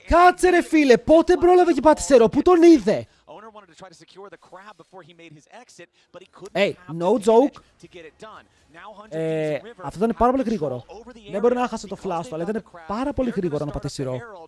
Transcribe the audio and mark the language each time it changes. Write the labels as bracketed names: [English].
[Greek] Κάτσε ρε φίλε, πότε πρόλαβε και πάτησε ρο, πού τον είδε. [English] Owner wanted to try to secure the crab before he made his exit, but he couldn't Hey, have no the joke. to get it done. Now 100 Thieves and River [Greek] Αυτό ήταν πάρα πολύ γρήγορο. Δεν μπορεί να χάσει το flash του, αλλά ήταν πάρα πολύ γρήγορο να πατήσει ρο.